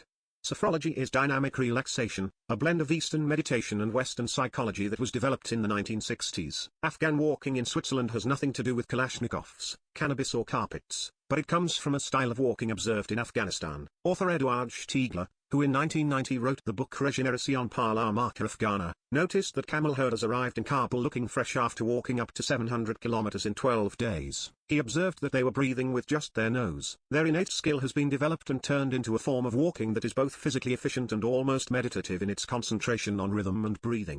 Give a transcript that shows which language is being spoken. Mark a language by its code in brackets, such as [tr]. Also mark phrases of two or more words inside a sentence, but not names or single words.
[en] Sophrology is dynamic relaxation, a blend of Eastern meditation and Western psychology that was developed in the 1960s. Afghan walking in Switzerland has nothing to do with Kalashnikovs, cannabis or carpets, but it comes from a style of walking observed in Afghanistan. Author Eduard Stiegler, who in 1990 wrote the book Régénération par la marque afghana, noticed that camel herders arrived in Kabul looking fresh after walking up to 700 kilometers in 12 days. He observed that they were breathing with just their nose. Their innate skill has been developed and turned into a form of walking that is both physically efficient and almost meditative in its concentration on rhythm and breathing.